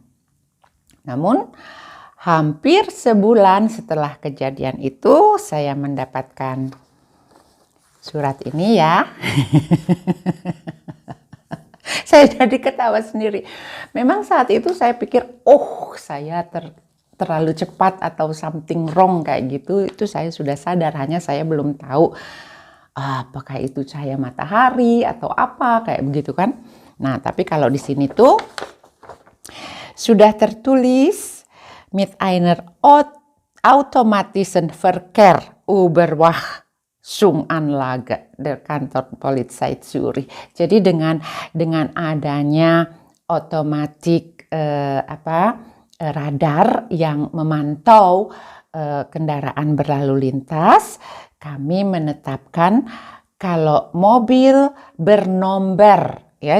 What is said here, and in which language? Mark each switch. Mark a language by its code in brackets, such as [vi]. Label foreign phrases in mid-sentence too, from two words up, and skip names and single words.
[id] Namun hampir sebulan setelah kejadian itu saya mendapatkan surat ini ya. Saya jadi ketawa sendiri. Memang saat itu saya pikir, oh saya terlalu cepat atau [en] something wrong [id] kayak gitu. Itu saya sudah sadar, hanya saya belum tahu apakah itu cahaya matahari atau apa kayak begitu kan. Nah, tapi kalau di sini tuh sudah tertulis [de] mit einer automatischen Verkehr-Überwachungsanlage der Kantor Polizei Zürich. [id] Jadi dengan adanya otomatik radar yang memantau kendaraan berlalu lintas, kami menetapkan kalau mobil bernomor ya.